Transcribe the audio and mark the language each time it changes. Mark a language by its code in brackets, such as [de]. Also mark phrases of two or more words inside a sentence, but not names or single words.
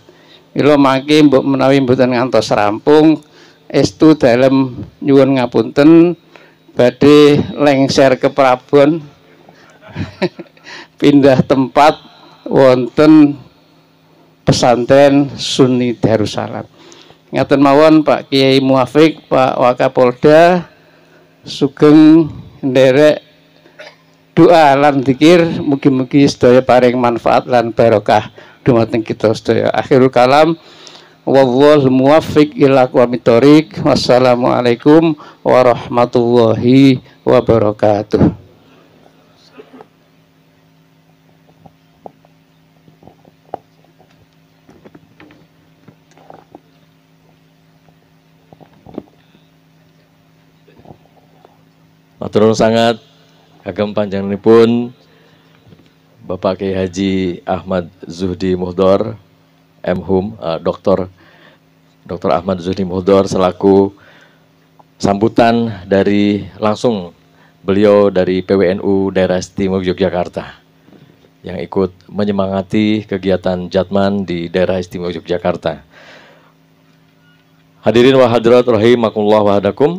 [jv] Mila mangke mbok menawi mboten ngantos rampung estu dalem nyuwun ngapunten badhe lengser ke Prabon pindah tempat wonten pesantren Sunni Darussalam. Ngaten mawon Pak Kiai Muafik, Pak Wakapolda sugeng nderek doa lan zikir mugi-mugi sedaya paring manfaat lan barokah dumateng kita sedaya. [ar] آخر الكلام والله الموفق إلى أقوم الطريق. والسلام عليكم ورحمة الله وبركاته. [jv] Matur nuwun sangat kagem panjenenganipun Bapak Kiai Haji Ahmad Zuhdi Muhdor, MHum, Dr. Dr. [id] Ahmad Zuhdi Muhdor selaku sambutan dari langsung beliau dari PWNU Daerah Istimewa Yogyakarta yang ikut menyemangati kegiatan Jatman di Daerah Istimewa Yogyakarta. [ar] حاضرين وحاضرات رحمكم الله وهداكم.